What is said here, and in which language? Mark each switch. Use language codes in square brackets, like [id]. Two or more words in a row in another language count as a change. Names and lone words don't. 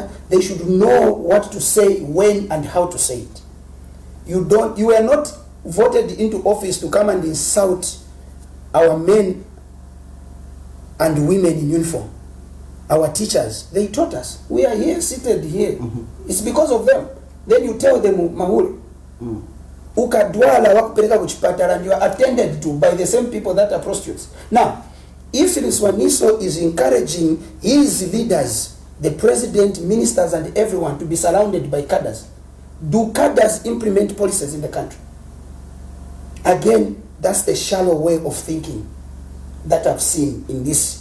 [en] They should know what to say, when and how to say it. You are not voted into office to come and insult our men and women in uniform. Our teachers, they taught us. We are here, seated here. It's because of them. Then you tell them, [ny] Mahuli, ukadwala wakupeleka kuchipatala, [en] and you are attended to by the same people that are prostitutes. Now, if Phiri Swaniso is encouraging his leaders, the president, ministers, and everyone to be surrounded by cadres, do cadres implement policies in the country? Again, that's the shallow way of thinking that I've seen in this.